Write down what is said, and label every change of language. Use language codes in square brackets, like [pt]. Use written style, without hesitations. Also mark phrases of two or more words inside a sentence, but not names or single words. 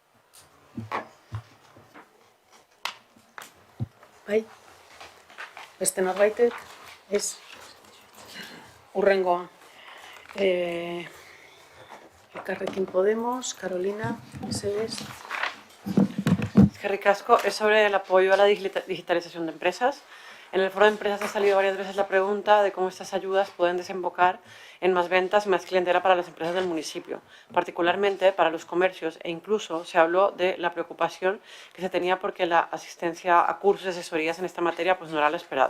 [eu] Bai? Beste norbaitek? Ez? Hurrengoa. Elkarrekin Podemos, Carolina, ¿segues? Eskerrik asko, [es] es sobre el apoyo a la digitalización de empresas. En el foro de empresas ha salido varias veces la pregunta de cómo estas ayudas pueden desembocar en más ventas y más clientela para las empresas del municipio, particularmente para los comercios, e incluso se habló de la preocupación que se tenía porque la asistencia a cursos y asesorías en esta materia pues no era la esperada.